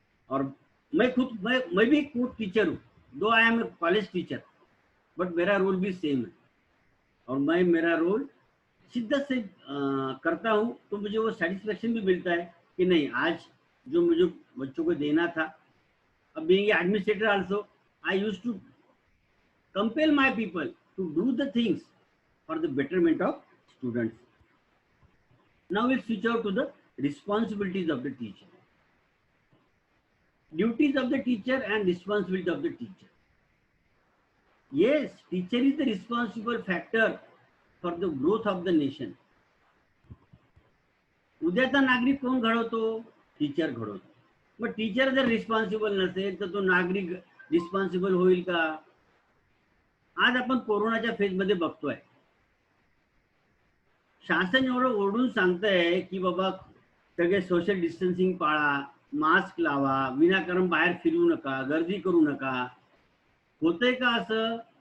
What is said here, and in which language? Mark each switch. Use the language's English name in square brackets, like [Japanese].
[Hindi] और मैं भी एक टीचर हूँ, [English] though I am a college teacher, [Hindi] but मेरा रोल भी सेम है। और मैं मेरा रोल शिद्दत से करता हूँ तो मुझे वो सेटिस्फेक्शन भी मिलता है कि नहीं, आज जो मुझे बच्चों को देना था। [English] अब being administrator also I used to compel my people to do the things for the betterment of students. Now we'll switch out to the responsibilities of the teacher. Duties of the teacher and responsibility of the teacher. Yes, teacher is the responsible factor for the growth of the nation. [Marathi] उद्याचा नागरिक कोण घडवतो? Teacher घडवतो। मग teacher जर responsible नसेल तर तो नागरिक रिस्पॉन्सिबल होईल का? आज आपण कोरोनाच्या फेज मध्ये बघतोय, शासन एवढं ओरडून सांगतंय की बाबा सगळे सोशल डिस्टन्सिंग पाळा, मास्क लावा, विनाकारण बाहेर फिरू नका, गर्दी करू नका। होतंय का असं?